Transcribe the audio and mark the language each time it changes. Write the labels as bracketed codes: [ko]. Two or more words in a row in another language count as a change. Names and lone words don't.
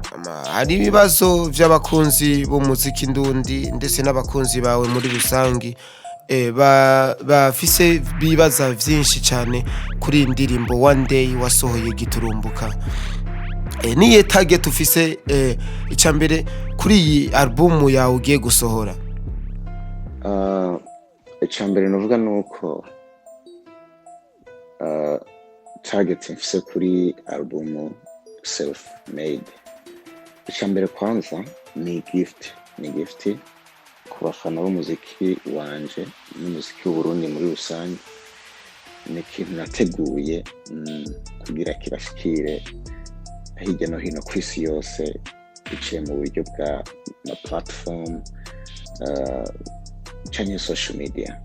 [rn] hari ibibazo vy'abakunzi b'umuziki ndundi ndetse n'abakunzi bawe muri rusangi bafise bibaza vyinshi cyane kuri indirimbo One Day wasohoye giturumbuka niye target ufise icambere kuri iyi album yawe ugiye gusohora. Icambere novuga nuko target mfise kuri album [en] self made. [rn] Icambere kwanza ni gift ku bafana b'umuziki wanje n'umuziki w'Uburundi muri rusange ni ikintu nateguye kugira kirashikire hirya no hino ku isi yose biciye mu buryo bwa platform canke [en] social media.